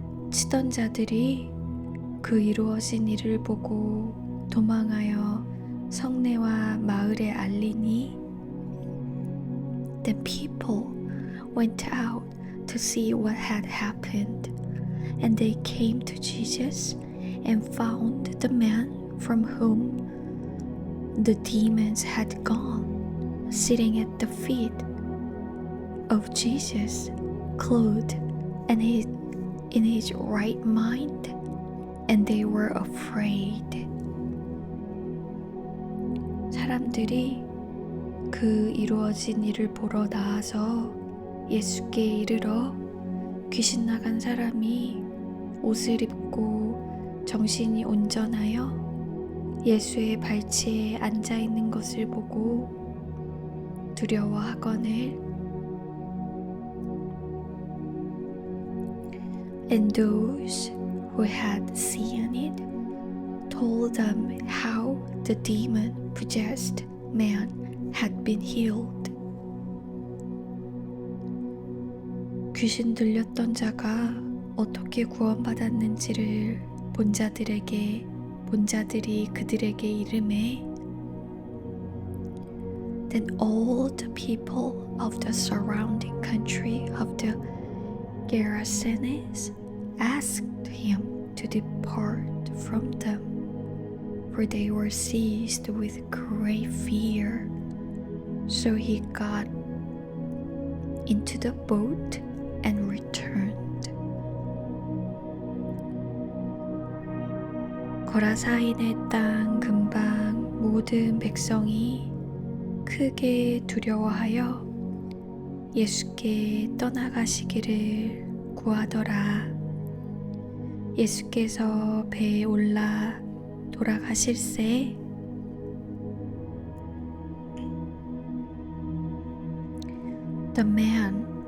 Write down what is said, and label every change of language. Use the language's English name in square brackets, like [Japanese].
[Korean] 치던 자들이 그 이루어진 일을 보고 도망하여 성내와 마을에 알리니 [English] The people went out to see what had happened, and they came to Jesus and found the man from whom the demons had gone, sitting at the feet of Jesus, clothed and in his right mind, and they were afraid. [Korean] 사람들이 그 이루어진 일을 보러 나와서 예수께 이르러 귀신 나간 사람이 옷을 입고 정신이 온전하여 예수의 발치에 앉아 있는 것을 보고 두려워하거늘 [English] And those who had seen it told them how the demon-possessed man had been healed. [Korean] 귀신 들렸던 자가 어떻게 구원받았는지를 본 자들이 그들에게 이르매 [English] Then all the people of the surrounding country of the Gerasenes asked him to depart from them, for they were seized with great fear. So he got into the boat and returned. [Korean] 거라사인의 땅 근방 모든 백성이 크게 두려워하여 예수께 떠나가시기를 구하더라. 예수께서 배에 올라 돌아가실새 [English] The man